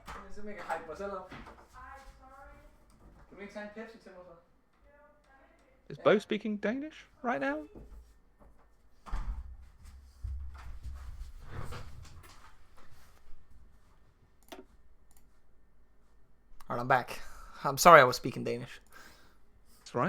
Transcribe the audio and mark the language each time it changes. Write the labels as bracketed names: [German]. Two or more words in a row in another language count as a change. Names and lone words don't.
[Danish] så mycket hype mig selv op. Kan du ikke tage en Pepsi til mig så? [English] Is Bo speaking Danish right now? Alright, I'm back. I'm sorry I was speaking Danish. That's right.